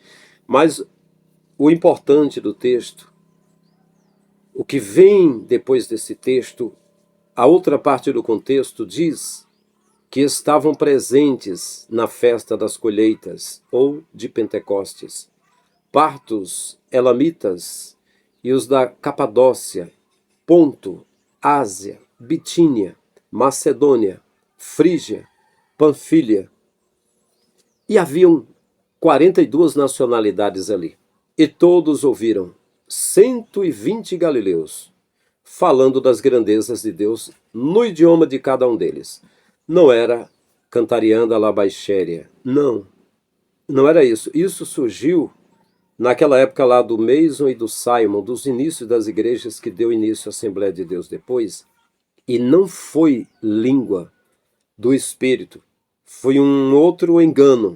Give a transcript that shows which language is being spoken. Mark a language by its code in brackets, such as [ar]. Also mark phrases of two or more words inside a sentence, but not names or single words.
[pt] Mas o importante do texto, o que vem depois desse texto, a outra parte do contexto diz que estavam presentes na festa das colheitas, ou de Pentecostes, partos, elamitas e os da Capadócia, Ponto, Ásia, Bitínia, Macedônia, Frígia, Panfilha. E haviam 42 nacionalidades ali. E todos ouviram 120 galileus, falando das grandezas de Deus no idioma de cada um deles. Não era cantarianda la baixéria. Não era isso. Isso surgiu naquela época lá do Mason e do Simon, dos inícios das igrejas que deu início à Assembleia de Deus depois. E não foi língua do Espírito. Foi um outro engano.